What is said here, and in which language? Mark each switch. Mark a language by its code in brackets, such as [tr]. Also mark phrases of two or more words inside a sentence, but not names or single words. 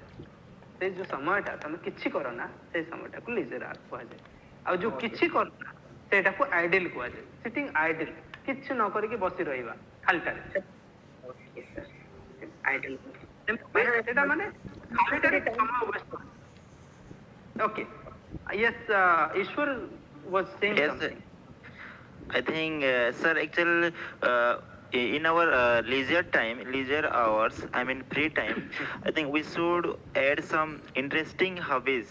[or] ସେଇ ଯୋଉ ସମୟଟା ତମେ କିଛି କର ନା ସେଇ ସମୟଟାକୁ [en] leisure hour [or] କୁହାଯାଏ। ଆଉ ଯୋଉ କିଛି କର ନା ସେଇଟାକୁ ଆଇଡିଲ କୁହାଯାଏ। [en] sitting idle, [or] କିଛି ନ କରିକି ବସି ରହିବା ଖାଲିଟାରେ। [en] Okay sir. Idle [or] ସେଇଟା ମାନେ ଖାଲିଟାରେ ସମୟ ୱେଷ୍ଟ କର। [en] Okay. Yes, Ishwar was saying Yes, something. I think, sir, actually, in our leisure hours, I mean free time, I think we should add some interesting hobbies.